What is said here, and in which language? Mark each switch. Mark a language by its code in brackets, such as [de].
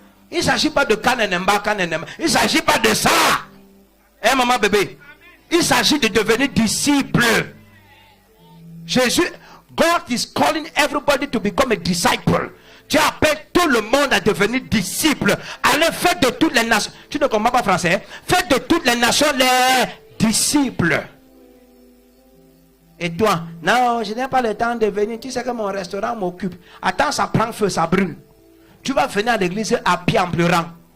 [fr] Il ne s'agit pas de Kanenemba. Il ne s'agit pas de ça. Hein, maman, bébé? Il s'agit de devenir disciple. [en] Jésus, God is calling everybody to become a disciple. [fr] Tu appelles tout le monde à devenir disciple. Allez, faites de toutes les nations. Tu ne comprends pas français? Hein? Faites de toutes les nations les disciples. Et toi, non, je n'ai pas le temps de venir. Tu sais que mon restaurant m'occupe. Attends, ça prend feu, ça brûle. Tu vas venir à l'église à pied en pleurant.